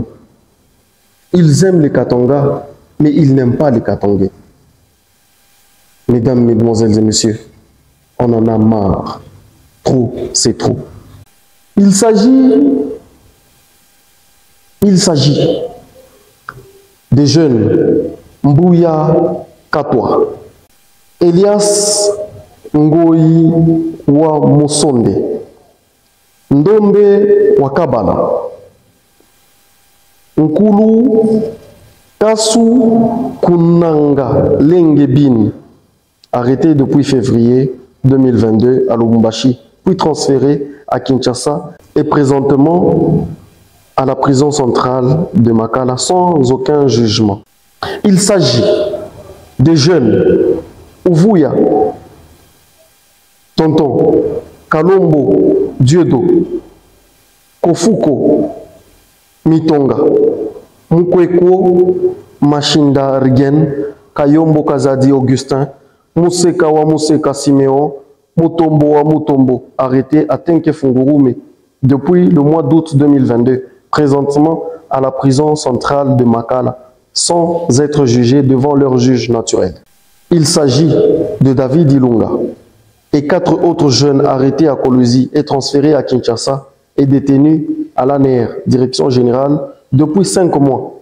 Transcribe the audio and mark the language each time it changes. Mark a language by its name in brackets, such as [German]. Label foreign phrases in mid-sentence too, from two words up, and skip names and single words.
[French] Ils aiment les Katangas, mais ils n'aiment pas les Katangais. Mesdames, Mesdemoiselles et Messieurs, on en a marre. Trop, c'est trop. Il s'agit des jeunes Mbouya Katwa, Elias Ngoyi wa Mosonde, Ndombe wa Kabala, Nkulu Kasu Kunanga Lengebin, arrêté depuis février 2022 à Lubumbashi, puis transféré à Kinshasa et présentement à la prison centrale de Makala sans aucun jugement. Il s'agit des jeunes Ouvuya, Tonton, Kalombo, Diedo, Kofuko, Mitonga, Mukweko, Machinda Rigen, Kayombo Kazadi Augustin, Museka wa Museka Siméon, Mutombo wa Mutombo, arrêté à Tenke Fungurume depuis le mois d'août 2022, présentement à la prison centrale de Makala, sans être jugés devant leur juge naturel. Il s'agit de David Ilunga et 4 autres jeunes arrêtés à Kolwezi et transférés à Kinshasa et détenus à l'ANR, Direction Générale, depuis 5 mois.